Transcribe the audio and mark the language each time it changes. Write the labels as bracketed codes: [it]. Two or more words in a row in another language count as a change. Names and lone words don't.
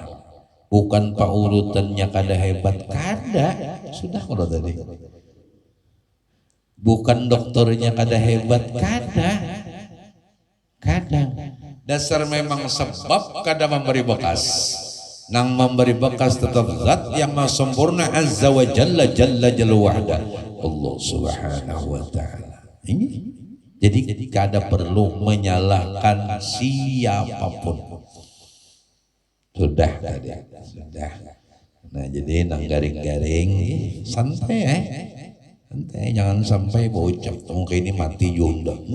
[bjn] Bukan pak urutannya kada hebat, kada. Sudah kalau tadi. Bukan dokternya kada hebat, kada. Kadang. Dasar memang sebab kada memberi bekas. Nang memberi bekas tetap zat yang maha sempurna [ar] عز وجل جل جل وحده. الله سبحانه وتعالى. [bjn] Ini. Jadi kada perlu menyalahkan siapapun. Sudah tadi, sudah. Nah jadi nang garing-garing santai santai, jangan sampai bocap mungkin ini mati juga.